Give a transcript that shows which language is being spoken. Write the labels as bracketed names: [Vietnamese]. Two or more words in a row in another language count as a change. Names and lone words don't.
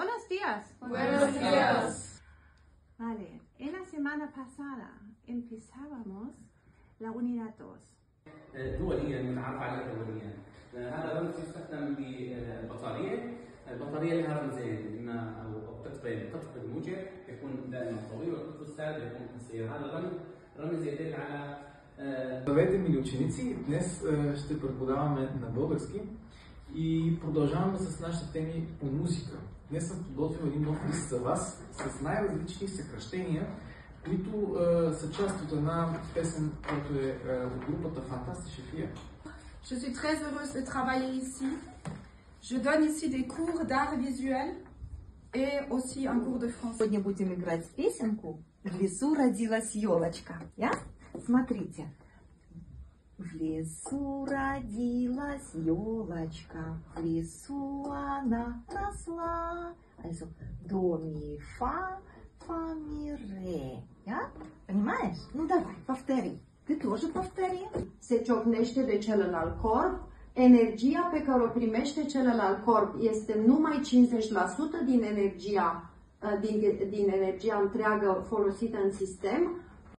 [Spanish] días. Buenos días. Vale, en la semana pasada empezábamos la unidad 2. [Arabic] دوليا متعارف عليها دوليا. هذا الرمز يستخدم بالبطارية. البطارية لها رمزين، اما او قطبين، القطب الموجب يكون دائما طويل والقطب السالب يكون قصير. هذا الرمز يدل على [Bulgarian] Здравейте, мили ученици! Днес ще преподаваме на български и продължаваме с нашите теми по музика. Днес съм подготвил един нов лист за вас с най-различни съкращения, които са част от една песен, която е от групата Фантастична Фия. [French] Je suis très heureuse de travailler ici. Je donne ici des cours d'art visuel et aussi un cours de français. [Russian] Сегодня будем играть песенку «В лесу родилась елочка». Я? Смотрите. В лесу родилась елочка, в лесу она росла. До, ми, фа, фа, ми, ре. Я? Понимаешь? Ну давай, повтори. Ты тоже повтори. [Romanian] Se ciocnește de celălalt corp, energia pe care o primește celălalt corp este numai 50% din energia întreagă folosită în sistem,